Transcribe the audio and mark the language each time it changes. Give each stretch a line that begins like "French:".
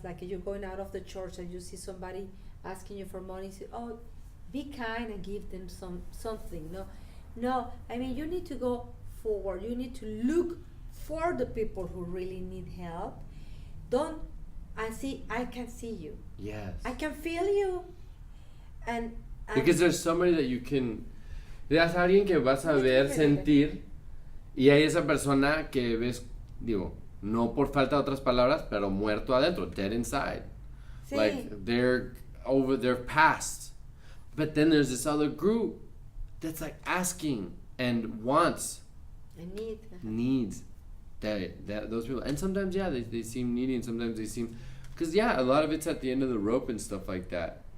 English: Like you're going out of the church and you see somebody asking you for money, say, oh, be kind and give them something. No, I mean, you need to go forward. You need to look for the people who really need help. I can see you. Yes. I can feel you. And because there's somebody that you can...
Spanish: Veas a alguien que vas a ver, sentir, y hay esa persona que ves, no por falta de otras palabras, pero muerto adentro,
English: dead inside. Sí. Like they're past. But then there's this other group that's asking and wants and needs that those people. And sometimes they seem needy, and sometimes they seem, because a lot of it's at the end of the rope and stuff like that.